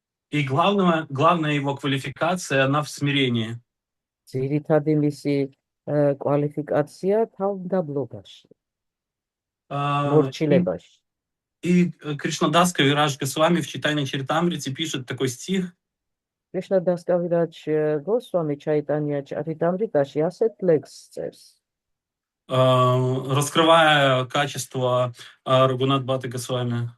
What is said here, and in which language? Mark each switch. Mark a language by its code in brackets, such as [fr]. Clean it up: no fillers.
[ru] И главная его квалификация, она в смирении. [ka] ძირითადი მისი კვალიფიკაცია თავმდაბლობაში, А, И, მორჩილებაში. [ru] и Кришнадас Кавирадж Госвами в Чайтанья Чаритамрите пишет такой стих, [ka] კრიშნადას კავირაჯ გოსვამი ჩაიტანია ჩარიტამრიტაში ასეთ ლექსს წერს, [ru] раскрывая качество Рагунат Бхаты Госвами.